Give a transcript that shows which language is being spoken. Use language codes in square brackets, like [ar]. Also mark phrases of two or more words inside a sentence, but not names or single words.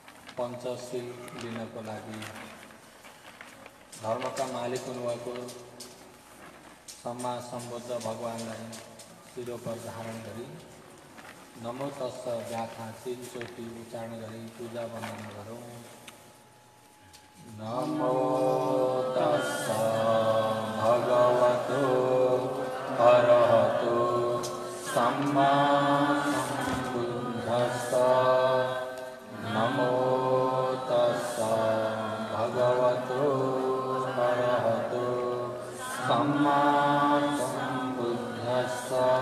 [ne] पञ्चशील लिनको लागि धर्मका मालिक हुनुभएको [pi] सम्मा सम्बुद्ध [ne] भगवानलाई शिरोपर धारण गरी [pi] नमो तस्स [ne] व्याख्या 3 चोटि उच्चारण गरी पूजा वन्दन गरौँ। [pi] नमो तस्स भगवतो अरहतो सम्मा सम्बुद्धस्स। नमो तस्स भगवतो अरहतो सम्मा सम्बुद्धस्स।